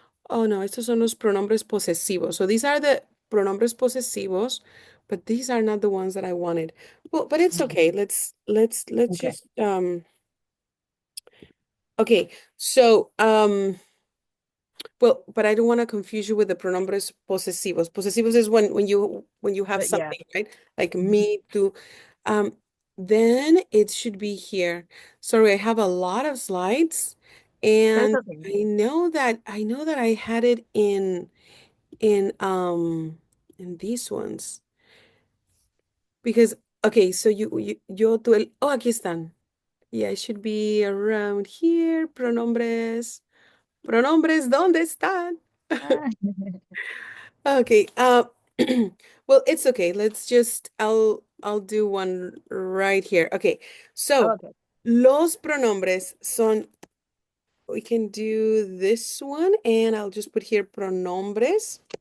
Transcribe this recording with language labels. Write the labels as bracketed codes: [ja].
[es] Oh no, estos son los pronombres posesivos. [en] So these are the pronombres posesivos, but these are not the ones that I wanted. Well, but it's Mhm. okay. Let's Okay. just okay. So well, but I don't want to confuse you with the pronombres posesivos. Posesivos is when you have But yeah. something, right? Like Mhm. me to um then it should be here. Sorry, I have a lot of slides That's and okay. I know that I had it in in these ones because okay, so yo tú el oh, [es] aquí están. [en] Yeah, it should be around here. [es] Pronombres. Pronombres, ¿dónde están? Ah, [en] Okay. Well, it's okay. I'll do one right here. Okay. So okay. [es] Los pronombres son, [en] we can do this one, and I'll just put here pronombres.